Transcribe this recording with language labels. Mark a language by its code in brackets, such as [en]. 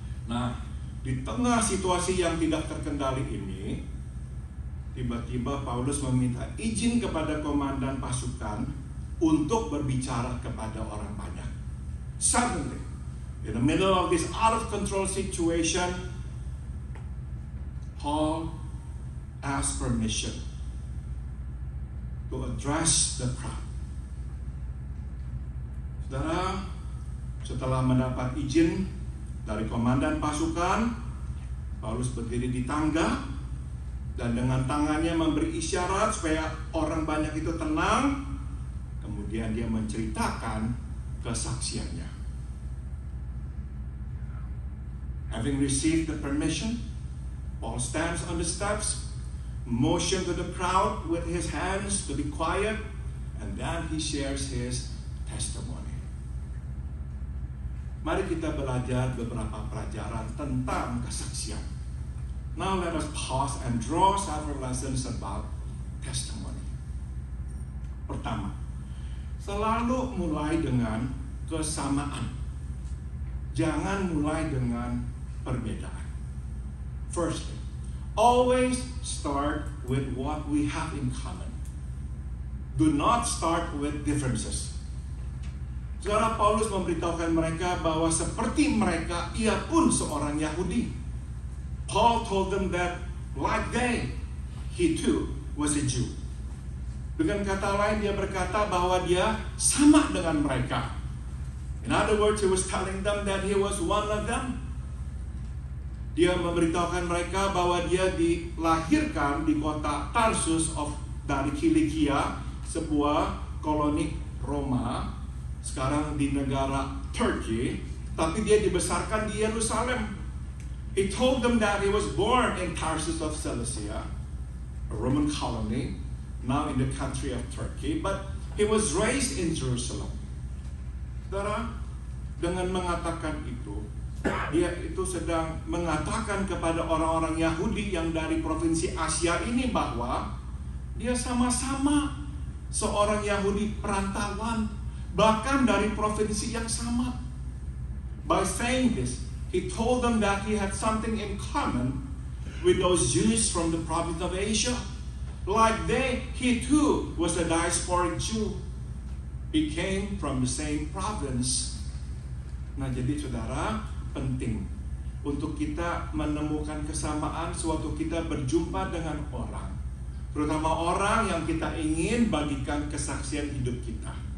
[id] Nah, di tengah situasi yang tidak terkendali ini, tiba-tiba Paulus meminta izin kepada komandan pasukan untuk berbicara kepada orang banyak. [en] Suddenly, in the middle of this out of control situation, Paul asked permission to address the crowd. [id] Saudara, setelah mendapat izin dari komandan pasukan, Paulus berdiri di tangga dan dengan tangannya memberi isyarat supaya orang banyak itu tenang. Kemudian dia menceritakan kesaksiannya. [en] Having received the permission, Paul stands on the steps, motions to the crowd with his hands to be quiet, and then he shares his testimony. [id] Mari kita belajar beberapa pelajaran tentang kesaksian. [en] Now let us pause and draw several lessons about testimony. [id] Pertama, selalu mulai dengan kesamaan. Jangan mulai dengan perbedaan. [en] Firstly, always start with what we have in common. Do not start with differences. [id] Saudara, Paulus memberitahukan mereka bahwa seperti mereka, ia pun seorang Yahudi. [en] Paul told them that like they, he too was a Jew. [id] Dengan kata lain, dia berkata bahwa dia sama dengan mereka. [en] In other words, he was telling them that he was one of them. [id] Dia memberitahukan mereka bahwa dia dilahirkan di kota Tarsus dari Kilikia, sebuah koloni Roma, sekarang di negara Turkey, tapi dia dibesarkan di Yerusalem. [en] He told them that he was born in Tarsus of Cilicia, a Roman colony, now in the country of Turkey, but he was raised in Jerusalem. [id] Saudara, dengan mengatakan itu, dia itu sedang mengatakan kepada orang-orang Yahudi yang dari provinsi Asia ini bahwa dia sama-sama seorang Yahudi perantauan, bahkan dari provinsi yang sama. [en] By saying this, he told them that he had something in common with those Jews from the province of Asia. Like he too was a diasporic Jew. He came from the same province. [id] Nah, jadi saudara, penting untuk kita menemukan kesamaan sewaktu kita berjumpa dengan orang, terutama orang yang kita ingin bagikan kesaksian hidup kita.